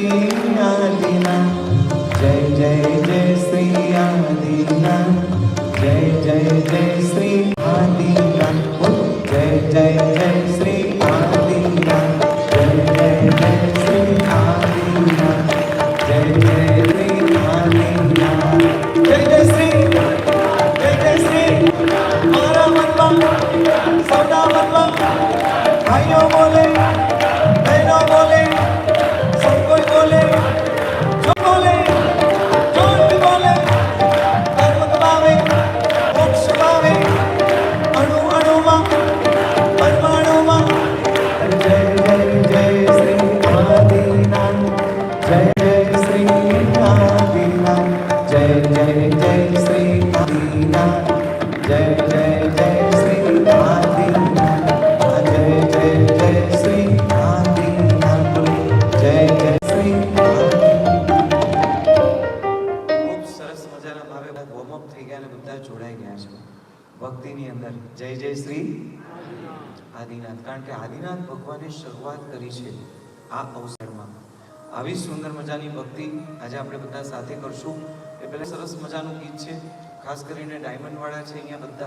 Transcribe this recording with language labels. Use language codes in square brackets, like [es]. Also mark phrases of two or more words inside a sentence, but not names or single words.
[gu] આદિનાથ જય જય જય શ્રી આદિનાથ જય જય જય શ્રી આદિનાથ જય જય જય શ્રી આદિનાથ જય જય જય શ્રી આદિનાથ જય જય શ્રી આદિનાથ જય જય શ્રી મારા મનવા સૌદા મનવા ભાઈઓ [hi] बोले बहनों बोले सब कोई बोले जो बोले जोर भी बोले [gu] કર્મ કમાવે મોક્ષ પાવે અણુ અણુમાં પરમાણુમાં જય જય જય શ્રી આદિનાથ જય જય શ્રી આદિનાથ જય જય જય શ્રી આદિનાથ જય જય જય શ્રી આદિનાથ જય જય જય શ્રી આદિનાથ જય જય શ્રી ખૂબ સરસ મજાના ભાવે વોર્મઅપ થઈ ગયા અને બધા જોડાઈ ગયા છે ભક્તિની અંદર જય જય શ્રી આદિનાથ કારણ કે આદિનાથ ભગવાને શરૂઆત કરી છે આ અવસરમાં આવી સુંદર મજાની ભક્તિ આજે આપણે બધા સાથે કરશું એ પહેલા સરસ મજાનું ગીત છે ખાસ કરીને ડાયમંડ વાળા છે અહીંયા બધા